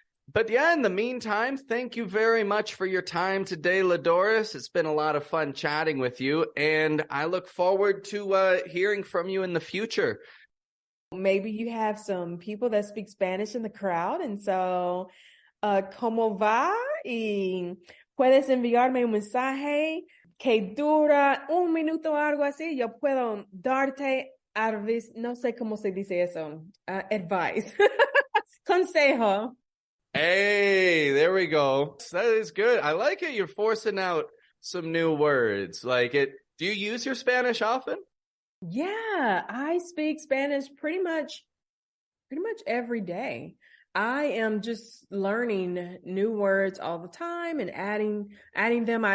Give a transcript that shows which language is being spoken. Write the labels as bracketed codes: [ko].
[en] But yeah, in the meantime, thank you very much for your time today, LaDoris. It's been a lot of fun chatting with you, and I look forward to hearing from you in the future. Maybe you have some people that speak Spanish in the crowd, and so [es] ¿cómo va? Y puedes enviarme un mensaje que dura 1 minuto o algo así. Yo puedo darte advice, no sé cómo se dice eso, advice, consejo. [en] Hey, there we go. That is good. I like it. You're forcing out some new words. Like it. Do you use your Spanish often? Yeah, I speak Spanish pretty much every day. I am just learning new words all the time and adding them.